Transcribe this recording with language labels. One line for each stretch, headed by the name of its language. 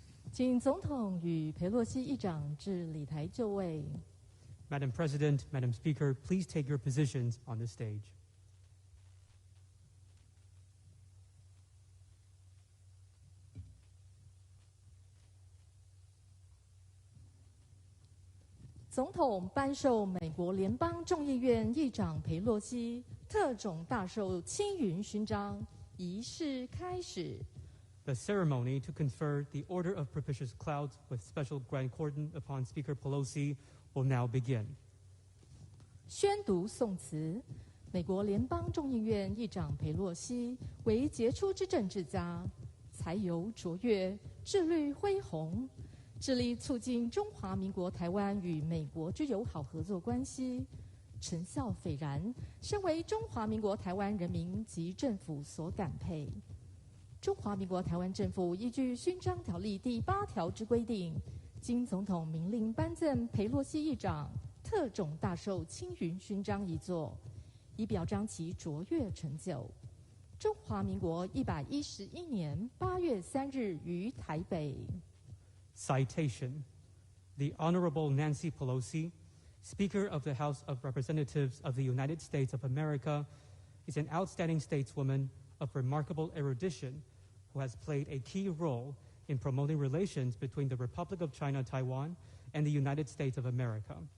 Chinese: 请总统与裴洛西议长至礼台就位。
English: Madam President, Madam Speaker, please take your positions on the stage.
Chinese: 总统颁授美国联邦众议院议长裴洛西特种大绶青云勋章，仪式开始。
English: The ceremony to confer the Order of Propitious Clouds with Special Grand Cordon upon Speaker Pelosi will now begin.
Chinese: 宣读宋词。美国联邦众议院议长裴洛西为杰出之政治家，才游卓越，志虑恢宏，致力促进中华民国台湾与美国之友好合作关系，成效斐然，深为中华民国台湾人民及政府所感佩。中华民国台湾政府依据勋章条例第8条之规定，经总统明令颁赠裴洛西议长特种大绶青云勋章一座，以表彰其卓越成就。中华民国111年8月3日于台北。
English: Citation: The Honorable Nancy Pelosi, Speaker of the House of Representatives of the United States of America, is an outstanding stateswoman of remarkable erudition who has played a key role in promoting relations between the Republic of China, Taiwan, and the United States of America.